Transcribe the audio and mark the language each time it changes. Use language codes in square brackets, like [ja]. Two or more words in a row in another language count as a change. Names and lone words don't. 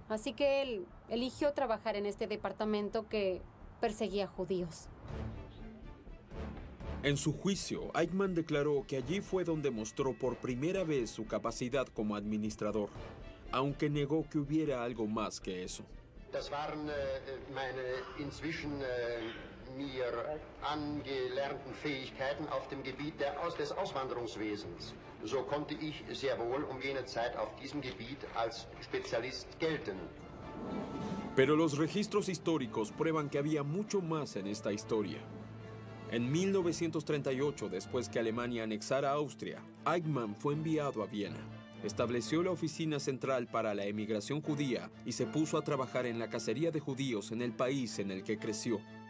[es] Así que él eligió trabajar en este departamento que perseguía judíos. En su juicio, Eichmann declaró que allí fue donde mostró por primera vez su capacidad como administrador, aunque negó que hubiera algo más que eso. [de] Das waren meine inzwischen mir angelernten Fähigkeiten auf dem Gebiet des Auswanderungswesens. So konnte ich sehr wohl jene Zeit auf diesem Gebiet als Spezialist gelten. [es] Pero los registros históricos prueban que había mucho más en esta historia. En 1938, después que Alemania anexara Austria, Eichmann fue enviado a Viena. Estableció la oficina central para la emigración judía y se puso a trabajar en la cacería de judíos en el país en el que creció.